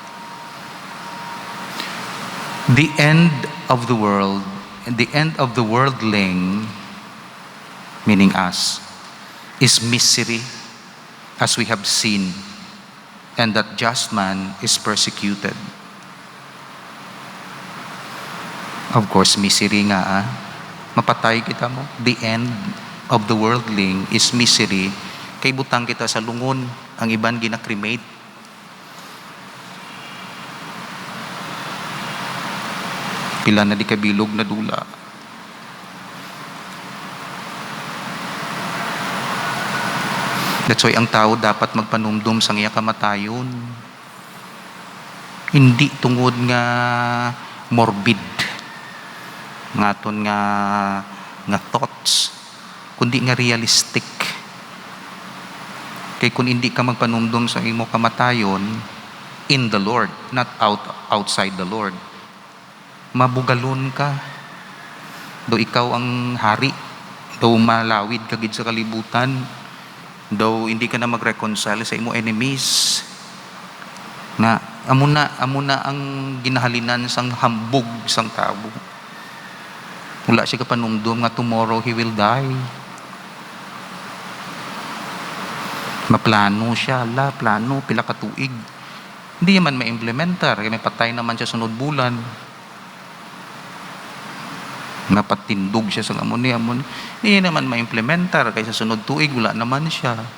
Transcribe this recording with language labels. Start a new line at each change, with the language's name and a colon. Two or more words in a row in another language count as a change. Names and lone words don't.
English: The end of the world, and the end of the worldling, meaning us, is misery, as we have seen, and that just man is persecuted. Of course,
Hiligaynon: misery nga, mapatay kita mo.
English: The end of the worldling is misery.
Hiligaynon: Kay butang kita sa lungon, ang iban ginakremate. Pila na di kabilog na dula.
English: That's why
Hiligaynon: ang tao dapat magpanumdum sang iya kamatayon. Hindi tungod nga morbid, ngaton nga thoughts, kundi nga realistic. Kay kung hindi ka magpanumdum sa imo kamatayon
English: in the Lord, not outside the Lord,
Hiligaynon: mabugalon ka. Do ikaw ang hari, do malawid ka gid sa kalibutan, do hindi ka na mag-reconcile sa imo enemies. Na amo na ang ginahalinan sang hambog sang tao. Wala siya kapanumdum nga
English: tomorrow he will die.
Hiligaynon: Maplano siya, plano pila ka tuig. Hindi man ma-implementar, kaya may patay naman siya sunod bulan. Napatindog siya sa amon. Hindi naman ma-implementar, kaya sa sunod tuig wala naman siya.